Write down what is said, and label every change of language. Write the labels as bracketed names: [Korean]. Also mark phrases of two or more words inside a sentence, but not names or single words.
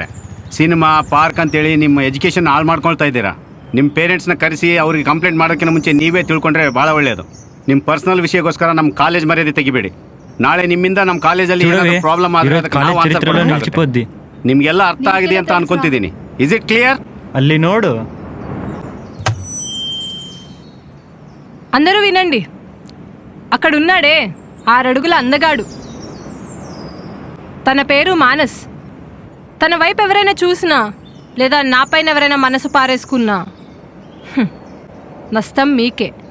[Kannada] ಸಿನಿಮಾ ಪಾರ್ಕ್ ಅಂತೇಳಿ ನಿಮ್ಮ ಎಜುಕೇಷನ್ ಹಾಳು ಮಾಡ್ಕೊಳ್ತಾ ಇದ್ದೀರಾ. ನಿಮ್ಮ ಪೇರೆಂಟ್ಸ್ನ ಕರೆಸಿ ಅವ್ರಿಗೆ ಕಂಪ್ಲೇಂಟ್ ಮಾಡೋಕ್ಕಿಂತ ಮುಂಚೆ ನೀವೇ ತಿಳ್ಕೊಂಡ್ರೆ ಭಾಳ ಒಳ್ಳೆಯದು. ನಿಮ್ಮ ಪರ್ಸನಲ್ ವಿಷಯಕ್ಕೋಸ್ಕರ ನಮ್ಮ ಕಾಲೇಜ್ ಮರ್ಯಾದೆ ತೆಗಿಬೇಡಿ. ನಾಳೆ ನಿಮ್ಮಿಂದ ನಮ್ಮ ಕಾಲೇಜಲ್ಲಿ ಪ್ರಾಬ್ಲಮ್ ಆದರೆ ಅದಕ್ಕೆ ನಾವು ಆನ್ಸರ್ ಕೊಡಬೇಕಾಗುತ್ತೆ. ನಿಮಗೆಲ್ಲ ಅರ್ಥ ಆಗಿದೆ ಅಂತ ಅನ್ಕೊಂತಿದ್ದೀನಿ. [English] Is it clear? [Kannada] ಅಲ್ಲಿ ನೋಡು. [Telugu] అందరూ వినండి. అక్కడున్నాడే 6 అడుగుల అందగాడు. తన పేరు మానస్. తన వైపు ఎవరైనా చూసినా లేదా నా పైన ఎవరైనా మనసు పారేసుకున్నా నష్టం మీకే.